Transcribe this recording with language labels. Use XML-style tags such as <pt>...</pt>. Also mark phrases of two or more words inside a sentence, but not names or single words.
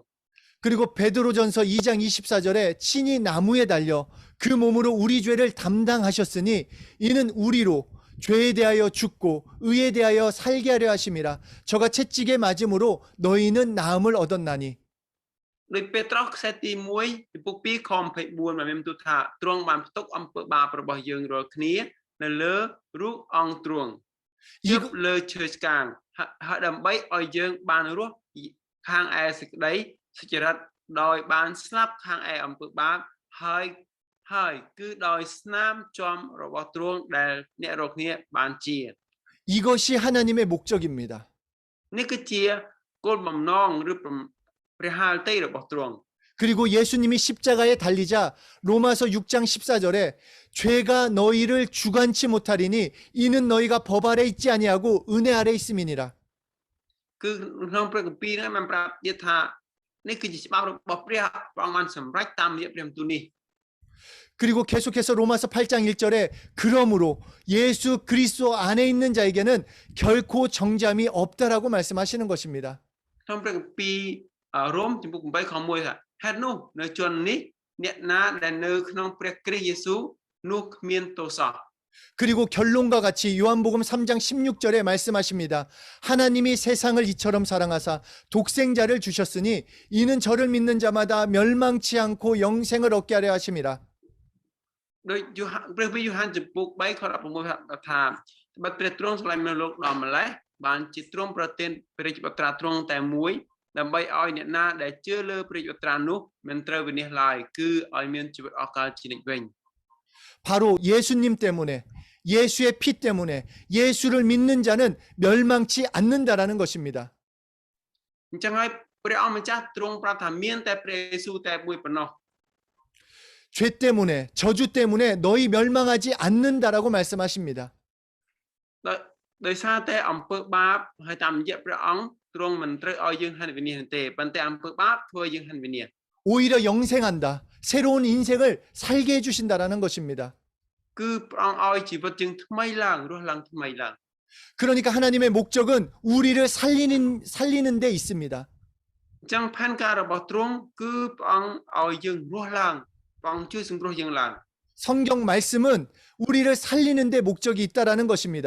<ko>그리고 베드로전서 2장 24절에 친히 나무에 달려 그 몸으로 우리 죄를 담당하셨으니 이는 우리로 죄에 대하여 죽고 의에 대하여 살게 하려 하심이라. 저가 채찍에 맞음으로 너희는 나음을 얻었나니.</ko> <km>ដោយពេត្រុសខ្សែទី1ចំពុក2ខ24បានមានបន្ទូលថាទ្រង់បានផ្ទុកអំពើបាបរបស់យើងរាល់គ្នានៅលើរូបអង្គទ្រង់ជប់លើឈើឆ្កាងហើយដើម្បីឲ្យយើងបានរស់ខាងឯសេចក្តីសុចរិតដោយបានស្លាប់ខាងឯអំពើបាបហើយគឺដោយស្នាមចំរបស់ទ្រង់ដែលអ្នករាល់គ្នាបានជា</km> <ko>이것이 하나님의 목적입니다.</ko> <km>នេះគឺជាគោលបំណងឬព្រះハលតីរបស់ទ្រង់</km> <ko>그리고 예수님이 십자가에 달리자 로마서 6장 14절에 죄가 너희를 주관치 못하리니 이는 너희가 법 아래 있지 아니하고 은혜 아래 있음이니라.</ko> <km>គឺក្នុងព្រះគម្ពីរហ្នឹងបានប្រាប់ទៀតថានេះគឺជាច្បាប់របស់ព្រះអង្គបានសម្រេចតាមរយៈព្រះបន្ទូលនេះ</km> <ko>그리고 계속해서 로마서 8장 1절에 그러므로 예수 그리스도 안에 있는 자에게는 결코 정잠이 없다라고 말씀하시는 것입니다.</ko> <km>ក្នុងព្រះគម្ពីររ៉ូមចំពុក8ខ1ថាហេតុនោះនៅជននេះអ្នកណាដែលនៅក្នុងព្រះគ្រីស្ទយេស៊ូវនោះគ្មានទោសសោះ</km> <ko>그리고 결론과 같이 요한복음 3장 16절에 말씀하십니다. 하나님이 세상을 이처럼 사랑하사 독생자를 주셨으니 이는 저를 믿는 자마다 멸망치 않고 영생을 얻게 하려 하심이라.</ko> <km>ដោយព្រះវិហារយូហានចំពុក3ខ16ថាបើព្រះទ្រង់ស្រឡាញ់មនុស្សលោកដល់ម្លេះបានជាទ្រង់ប្រទានព្រះរាជបត្រាទ្រង់តែមួយដើម្បីឲ្យអ្នកណាដែលជឿលើព្រះរាជបត្រានោះមិនត្រូវវិនាសឡើយគឺឲ្យមានជីវិតអស់កលជានិច្ចវិញ</km> <ko>바로 예수님 때문에 예수의 피 때문에 예수를 믿는 자는 멸망치 않는다라는 것입니다.</ko> <km>អញ្ចឹងហើយព្រះអង្គម្ចាស់ទ្រង់ប្រាប់ថាមានតែព្រះយេស៊ូវតែមួយប៉ុណ្ណោះ</km> <ko>죄 때문에 저주 때문에 너희 멸망하지 않는다라고 말씀하십니다.</ko> <km>ដោយសារតែអំពើបាបហើយតាមរយៈព្រះអង្គទ្រង់មិនត្រូវឲ្យយើងហិនវិនាសទេប៉ុន្តែអំពើបាបធ្វើឲ្យយើងហិនវិនាស</km> <ko>오히려 영생한다. 새로운 인생을 살게 해주신다라는 것입니다.</ko> <km>គឺព្រះអង្គឲ្យជីវិតយើងថ្មីឡើងរស់ឡើងថ្មីឡើង</km> <ko>그러니까 하나님의 목적은 우리를 살리는 데 있습니다.</ko> <km>អញ្ចឹងផែនការរបស់ទ្រង់គឺព្រះអង្គឲ្យយើងរស់ឡើងព្រះអង្គជួយសង្គ្រោះយើងឡើង</km> <ko>성경 말씀은 우리를 살리는 데 목적이 있다라는 것입니다.</ko>